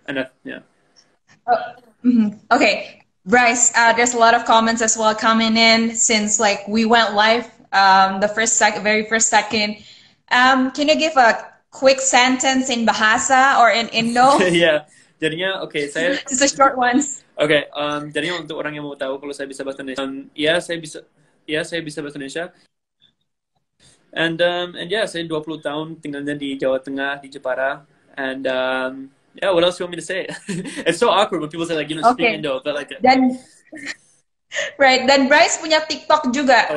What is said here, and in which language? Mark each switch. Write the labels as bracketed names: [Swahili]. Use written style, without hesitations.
[English] And yeah. Okay, Brice, there's a lot of comments as well coming in since like we went live the very first second. Can you give a quick sentence in Bahasa or in Indo? [Indonesian] Yeah, jadinya okay, saya [English] just a short ones. [Indonesian] Okay, jadinya untuk orang yang mau tahu kalau saya bisa bahasa Indonesia, saya bisa bahasa Indonesia. [English] And yeah, [Indonesian] saya 20 tahun tinggalnya di Jawa Tengah, di Jepara. [English] And yeah, what else do you want me to say? It's so awkward when people say like, you know, speak Indo, but like [Indonesian] dan right, dan Brice punya TikTok juga.